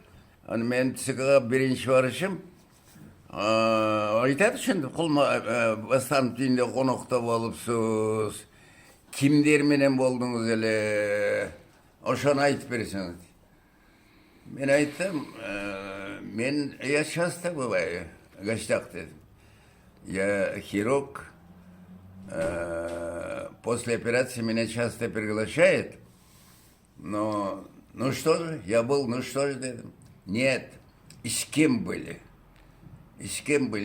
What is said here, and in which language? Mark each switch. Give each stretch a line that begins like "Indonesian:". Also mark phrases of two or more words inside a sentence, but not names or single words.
Kyrgyz: Аны мен ЦКга биринчи барышым. Айтат ушинтип Бастановдун үйүндө конокто болупсуз. Кимдер менен болдуңуз эле? Ошону айтып берсеңиз. Мен айттым,
Russian: я часто бываю в гостях, дедим. Я хирург. После операции меня часто приглашают. Но, ну что же, я был, ну что же, дедим. Нет, и с кем были? И с кем были?